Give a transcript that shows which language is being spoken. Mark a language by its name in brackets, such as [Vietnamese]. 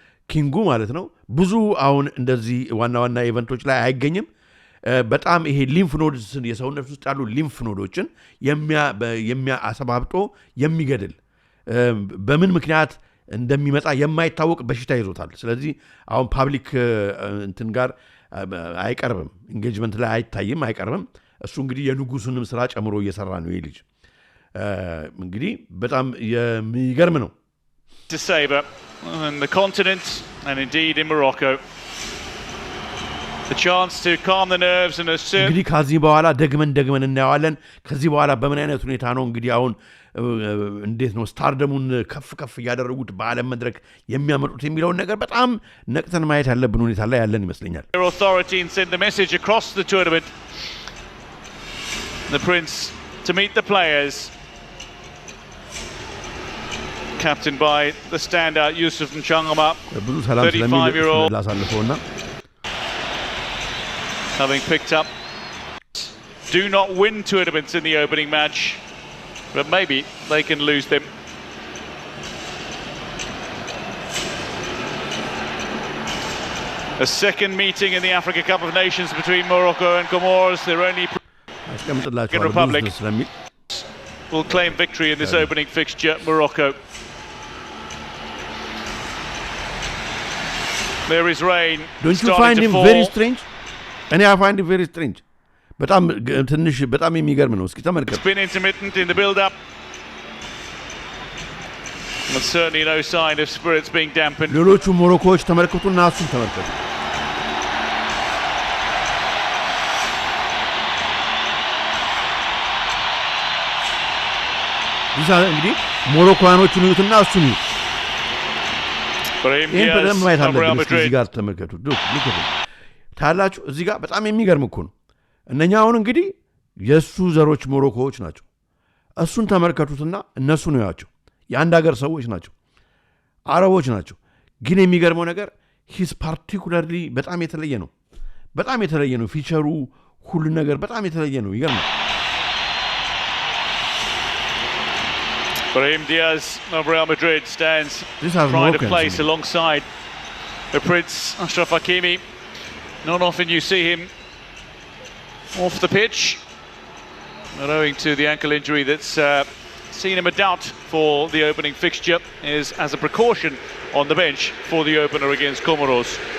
[Amharic] ኪንጉ ማለት ነው ብዙ አሁን እንደዚህ ዋና ኢቨንቶች ላይ አይገኝም በጣም ይሄ ሊምፍ ኖድስ የሰውነት ውስጥ ያሉ ሊምፍ ኖዶችን የሚያሰባብጦ የሚገድል በምን ምክንያት እንደሚመጣ የማይታወቅ በሽታ ይዞታል ስለዚህ አሁን ፓብሊክ እንትን ጋር አይቀርብም ኢንጌጅመንት ላይ አይታይም አይቀርብም እሱ እንግዲህ የንጉሱንም ስራ ጨምሮ እየሰራ ነው ይሄ ልጅ እንግዲህ በጣም የሚገርም ነው [English] to savor on the continent and indeed in Morocco. The chance to calm the nerves and assert [Amharic] እንግዲህ ከዚህ በኋላ ደግመን እናያለን ከዚህ በኋላ በምን አይነት ሁኔታ ነው እንግዲህ አሁን እንዴት ነው ስታርደሙን ከፍ ያደረጉት በዓለም መድረክ የሚያመጡት የሚለው ነገር በጣም ነቅተን ማየት ያለብን ሁኔታ ላይ ያለን ይመስለኛል [English] authority and send the message across the tournament the prince to meet the players captained by the standout Yusuf Nchangama 35-year-old having picked up do not win tournaments in the opening match but maybe they can lose them. A second meeting in the Africa Cup of Nations between Morocco and Comoros. Their only republic will claim victory in this opening fixture. Morocco. There is rain. Don't you find him very strange? And I find it very strange. [Amharic] በጣም ትንሽ በጣም የሚገርም ነው እስኪ ተመልከቱ [English] It's been intermittent in the build up. But certainly no sign of spirits being dampened. [Amharic] ሌሎቹ ሞሮኮዎች ተመልከቱና እሱን ተመልከቱ ይዛል እንግዲህ ሞሮኮያኖቹን ይዩትና እሱን ይዩ ይሄን በደንብ ማየት አለብን እዚህ ጋር ተመልከቱ ልክ ታላችሁ እዚህ ጋር በጣም የሚገርም እኮ ነው እነኛ አሁን እንግዲህ የሱ ዘሮች ሞሮኮዎች ናቸው እሱን ተመልከቱትና እነሱ ነው ያቸው የአንድ ሀገር ሰዎች ናቸው አረቦች ናቸው ግን የሚገርመው ነገር [English] ሂስ ፓርቲኩላርሊ [Amharic] በጣም የተለየ ነው ፊቸሩ ሁሉ ነገር በጣም የተለየ ነው ይገርማል [English] Brahim Diaz of Real Madrid stands trying to place alongside the Prince Ashraf Hakimi. Not often you see him off the pitch, but owing to the ankle injury that's seen him a doubt for the opening fixture, is as a precaution on the bench for the opener against Comoros.